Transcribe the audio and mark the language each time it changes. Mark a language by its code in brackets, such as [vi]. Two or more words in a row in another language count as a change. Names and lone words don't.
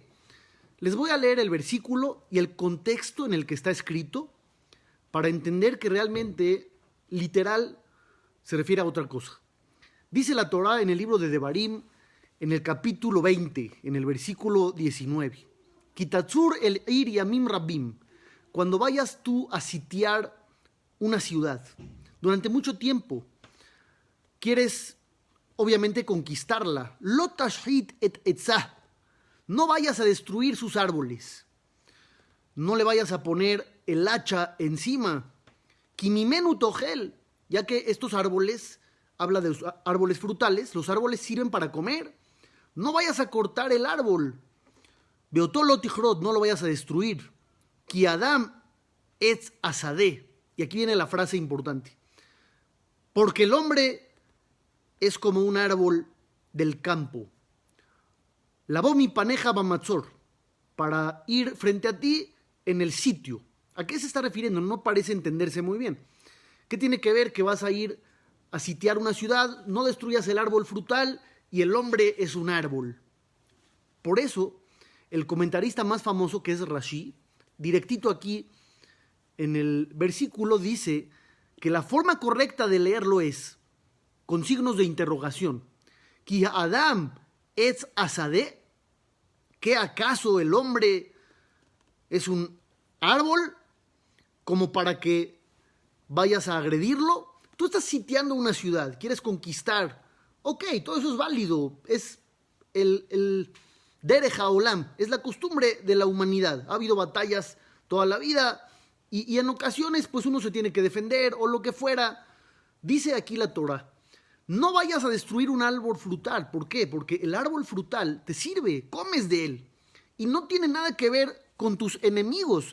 [es] Les voy a leer el versículo y el contexto en el que está escrito para entender que realmente, literal, se refiere a otra cosa. Dice la Torá en el libro de Devarim, en el capítulo 20, en el versículo 19. [he] כי תצור אל עיר ימים רבים. [es] Cuando vayas tú a sitiar una ciudad, durante mucho tiempo, quieres obviamente conquistarla. [he] לא תשחית את עצה. [es] No vayas a destruir sus árboles. No le vayas a poner el hacha encima. [he] כי ממנו תאכל. [es] Ya que estos árboles, habla de los árboles frutales, los árboles sirven para comer. No vayas a cortar el árbol. [he] ואותו לא תכרת, [es] no lo vayas a destruir. [he] כי האדם עץ השדה. [es] Y aquí viene la frase importante. Porque el hombre es como un árbol del campo. [he] לבא מפניך במצור, [es] para ir frente a ti en el sitio. ¿A qué se está refiriendo? No parece entenderse muy bien. ¿Qué tiene que ver que vas a ir a sitiar una ciudad? No destruyas el árbol frutal y el hombre es un árbol. Por eso, el comentarista más famoso, que es Rashi, directito aquí en el versículo, dice que la forma correcta de leerlo es con signos de interrogación. [he] כי האדם עץ השדה. [es] ¿Qué acaso el hombre es un árbol como para que vayas a agredirlo? Tú estás sitiando una ciudad, quieres conquistar. Ok, todo eso es válido. Es el [he] דרך העולם, [es] es la costumbre de la humanidad. Ha habido batallas toda la vida y en ocasiones pues uno se tiene que defender o lo que fuera. Dice aquí la Torah, no vayas a destruir un árbol frutal. ¿Por qué? Porque el árbol frutal te sirve, comes de él. Y no tiene nada que ver con tus enemigos.